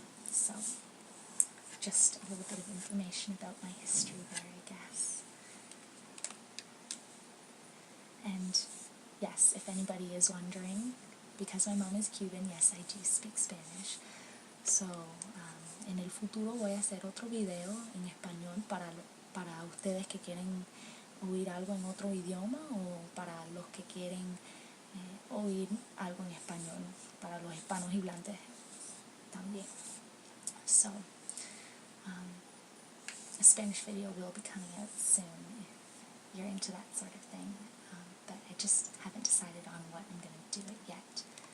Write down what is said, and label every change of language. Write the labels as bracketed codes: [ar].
[en] So just a little bit of information about my history there, I guess. And yes, if anybody is wondering, because my mom is Cuban, yes, I do speak Spanish. [es] So en el futuro voy a hacer otro video en español para ustedes que quieren oír algo en otro idioma, o para los que quieren oír algo en español, para los hispanos hablantes también. [en] So a Spanish video will be coming out soon if you're into that sort of thing, but I just haven't decided on what I'm going to do it yet.